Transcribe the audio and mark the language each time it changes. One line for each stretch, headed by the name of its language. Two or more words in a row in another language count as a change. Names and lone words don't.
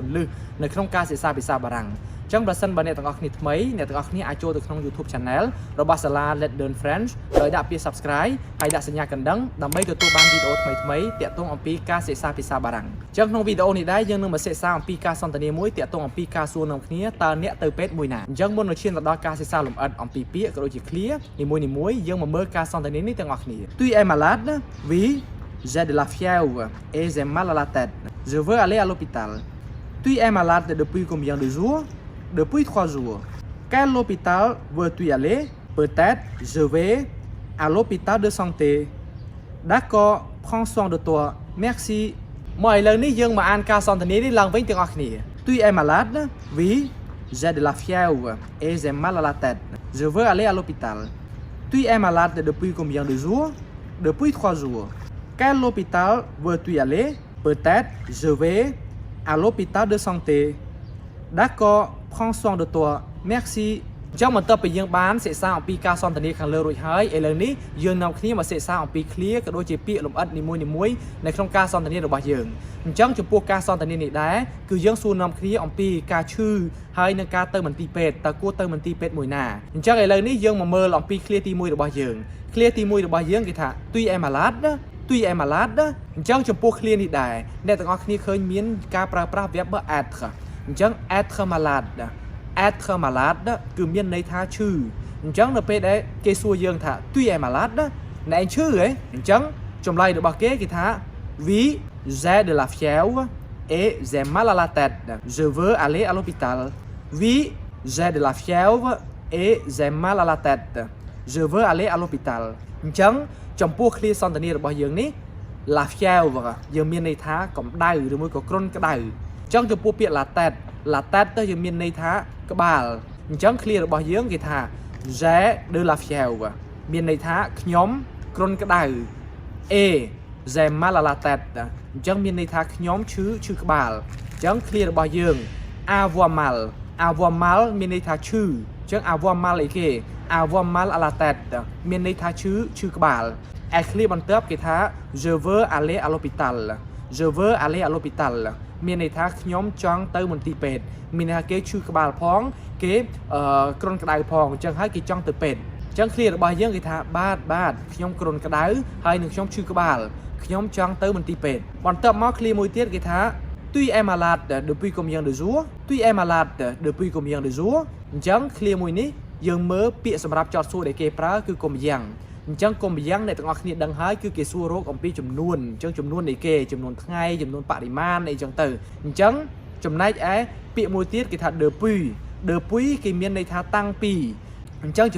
Khmer: ន្លឹះនៅក្នុងការសិក្សាភាសាបារាំងចឹងបើសិនបើអ្នកទាំងអស់គ្នាថ្មីអ្នកទាំងអស់គ្នាអាចចូលទៅក្នុង YouTube Channel របស់សាលា Let's Learn French ដោយដាក់ពាក្យ Subscribe ហើយដាក់សញ្ញាកណ្ដឹងដើម្បីទទួលបានវីដេអូថ្មីៗទាក់ទងអំពីការសិក្សាភាសាបារាំងចឹងក្នុងវីដេអូនេះដែរយើងនឹងមកសិក្សាអំពីការសន្ទនាមួយទាក់ទងអំពីការសួរនាំគ្នាតើអ្នកទៅពេទ្យមួយណាអញ្ចឹងមុននឹងឈានទៅដល់ការសិក្សាលម្អិតអំពីពាក្យក៏ដូចជា clear នីមួយៗយើងមកមើលការសន្ទនានេះទាំងអស់គ្នា
French: Tu es malade? Oui, j'ai de la fièvre et j'ai mal à la tête. Je veux aller à l'hôpital. Tu es malade depuis combien de jours? Depuis 3 jours. Quel hôpital veux-tu aller? Peut-être je vais à l'hôpital de santé. D'accord, prends soin de toi. Merci.
Khmer: មកឥឡូវនេះយើងមកអានការសន្ទនានេះឡើងវិញទាំងអស់គ្នា
French: Tu es malade? Oui, j'ai de la fièvre et j'ai mal à la tête. Je veux aller à l'hôpital. Tu es malade depuis combien de jours? Depuis 3 jours. Quel hôpital veux-tu aller? Peut-être je vais à l'hôpital de santé. D'accord, prends soin de toi. Merci.
Khmer: ចឹងបន្ទាប់ពីយើងបានសិក្សាអំពីការសន្ទនាខាងលើរួចហើយឥឡូវនេះយើងនាំគ្នាមកសិក្សាអំពី clear ក៏ដូចជាពាក្យលម្អិតនីមួយៗនៅក្នុងការសន្ទនារបស់យើងអញ្ចឹងចំពោះការសន្ទនានេះដែរគឺយើងសួរនាំគ្នាអំពីការឈឺហើយនឹងការទៅមន្ទីរពេទ្យតើគួរទៅមន្ទីរពេទ្យមួយណាអញ្ចឹងឥឡូវនេះយើងមកមើលអំពី clear ទី1របស់យើង clear ទី1របស់យើងគេថា
French: Tu es malade? Tu es malade?
Khmer: អញ្ចឹងចំពោះ clear នេះដែរអ្នកទាំងអស់គ្នាឃើញមានការប្រើប្រាស់ verb être អញ្ចឹង
French: être malade être malade
Khmer: គឺមានន័យថាឈឺអញ្ចឹងនៅពេលដែលគេសួរយើងថា
French: Tu es malade
Khmer: អ្នកឯងឈឺហ៎អញ្ចឹងចម្លើយរបស់គេថា
French: Oui, j'ai de la fièvre et j'ai mal à la tête. Je veux aller à l'hôpital. Oui, j'ai de la fièvre et j'ai mal à la tête. Je veux aller à l'hôpital.
Khmer: អញ្ចឹងចំពោះ clear សន្ទនារបស់យើងនេះ
French: la fièvre
Khmer: យើងមានន័យថាកម្ដៅឬមួយក៏គ្រុនក្ដៅអញ្ចឹងចំពោះពាក្យ
French: la tête
Khmer: ទៅយើងមានន័យថាក្បាលអញ្ចឹង clear របស់យើងគេថា
French: j'ai de la fièvre
Khmer: មានន័យថាខ្ញុំគ្រុនក្ដៅ
French: et j'ai mal à la tête
Khmer: អញ្ចឹងមានន័យថាខ្ញុំឈឺក្បាលអញ្ចឹង clear របស់យើង
French: avoir mal
Khmer: មានន័យថាឈឺអញ្ចឹង avoir mal អីគេ
French: avoir mal à la tête
Khmer: មានន័យថាឈឺក្បាលឯ clear បន្ទាប់គេថា
French: je veux aller à l'hôpital je veux aller à l'hôpital
Khmer: មានន័យថាខ្ញុំចង់ទៅមន្ទីរពេទ្យមានន័យថាគេឈឺក្បាលផងគេគ្រុនក្ដៅផងអញ្ចឹងហើយគេចង់ទៅពេទ្យអញ្ចឹង clear របស់យើងគេថាបាទខ្ញុំគ្រុនក្ដៅហើយនឹងខ្ញុំឈឺក្បាលខ្ញុំចង់ទៅមន្ទីរពេទ្យបន្ទាប់មក clear មួយទៀតគេថា
French: Tu es malade depuis combien de jours? Tu es malade depuis combien de jours?
Khmer: អញ្ចឹង clear មួយនេះយើងមើលពាក្យសម្រាប់ចោទសួរដែលគេប្រើគឺ combien អញ្ចឹង combien អ្នកទាំងអស់គ្នាដឹងហើយគឺគេសួររកអំពីចំនួនអញ្ចឹងចំនួននៃគេចំនួនថ្ងៃចំនួនបរិមាណអីចឹងទៅអញ្ចឹងចំណែកឯពាក្យមួយទៀតគេថា depuis គេមានន័យថាតាំងពីអញ្ចឹងចំ